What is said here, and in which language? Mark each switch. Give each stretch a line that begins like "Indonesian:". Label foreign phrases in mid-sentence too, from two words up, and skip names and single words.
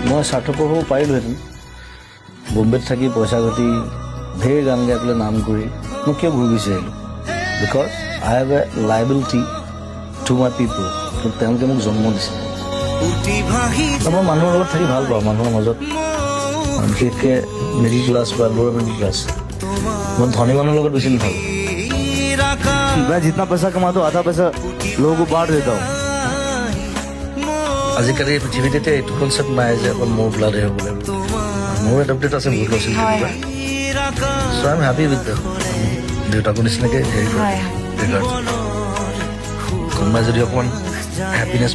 Assamese: মই স্বাৰ্থপৰ হ'ব পাৰিলোহেঁতেন বম্বেত থাকি পইচা ঘটি ঢেৰ গান গাই পেলাই নাম কৰি মই কিয় ঘূৰি গুচি আহিলোঁ
English: because I have a liability to my people
Assamese: তেওঁলোকে মোক জন্ম দিছে মই মানুহৰ লগত থাকি ভাল পাওঁ মানুহৰ মাজত বিশেষকৈ
English: middle class
Assamese: বা
English: lower middle class
Assamese: মই ধনী মানুহৰ লগত বেছি নাথাকোঁ
Hindi: मैं जितना पैसा कमाता हूँ आधा पैसा लोगों को बांट देता हूँ
Assamese: আজিকালি পৃথিৱীত এতিয়া এইটো কনচেপ্ট নাই যে অকল মোৰ ব্লাডে হ'ব লাগিব মোৰ এডপ্টেড আছে বহুত আছিল
English: so I am happy with them
Assamese: দেউতাকৰ নিচিনাকৈ হেৰি কৰে কোনোবাই যদি অকণমান হেপিনেছ